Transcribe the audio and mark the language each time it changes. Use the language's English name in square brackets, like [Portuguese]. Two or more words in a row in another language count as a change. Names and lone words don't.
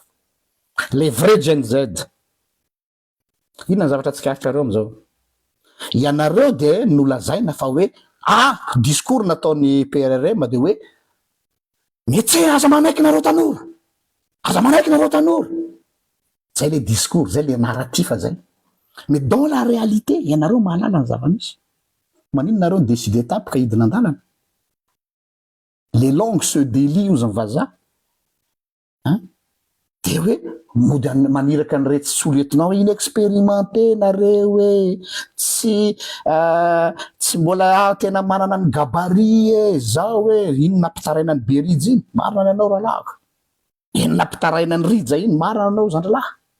[French] Le vrai Gen Z [Malagasy] inona ny zavatra tsikahitrareo am'zao ianareo de nolazaina fa hoe discours nataon'ny PRRM de hoe metse aza manaiky nareo tanora, aza manaiky nareo tanora, zay [French] le discours, [Malagasy] zay [French] le narratif [Malagasy] zay. [French] Mais dans la réalité [Malagasy] ianareo mahalala ny zava-misy. Manino nareo décider tapoka hidina an-dalana. [French] Les langues se délient [Malagasy] ozy ny vazaha de hoe mody maniraka ny rety soletinao inexpérimenté nareo tsy mbola tena manana ny gabarit zao ino nampitaraina ny Berijy iny marina anao rahalahiko, ino nampitaraina ny Rija iny marina anao zandrolahy.